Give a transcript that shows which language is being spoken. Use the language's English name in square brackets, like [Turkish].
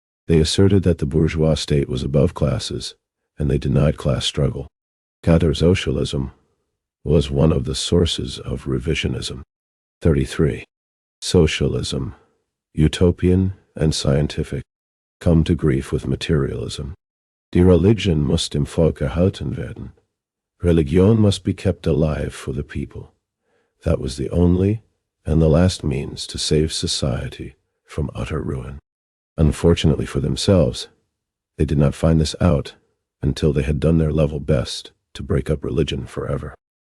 [English] They asserted that the bourgeois state was above classes, and they denied class struggle. Catheter socialism was one of the sources of revisionism. 33. Socialism, Utopian and Scientific, come to grief with materialism. [German] Die Religion muss dem Volk erhalten werden. [English] Religion must be kept alive for the people. That was the only and the last means to save society from utter ruin. Unfortunately for themselves, they did not find this out until they had done their level best to break up religion forever.